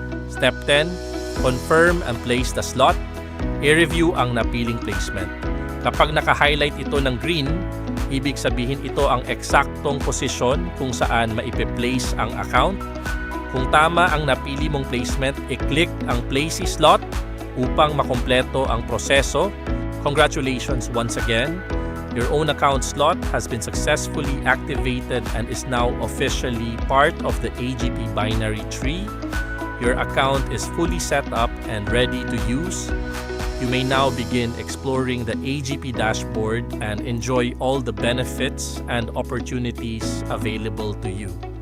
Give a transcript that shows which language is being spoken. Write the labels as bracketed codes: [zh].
[en] Step 10, confirm and place the slot. [tl] I-review ang napiling placement. Kapag naka-highlight ito ng green, ibig sabihin ito ang eksaktong posisyon kung saan maipe-place ang account. Kung tama ang napili mong placement, i-click ang place slot upang makompleto ang proseso. [en] Congratulations once again. Your own account slot has been successfully activated and is now officially part of the AGP binary tree. Your account is fully set up and ready to use. You may now begin exploring the AGP dashboard and enjoy all the benefits and opportunities available to you.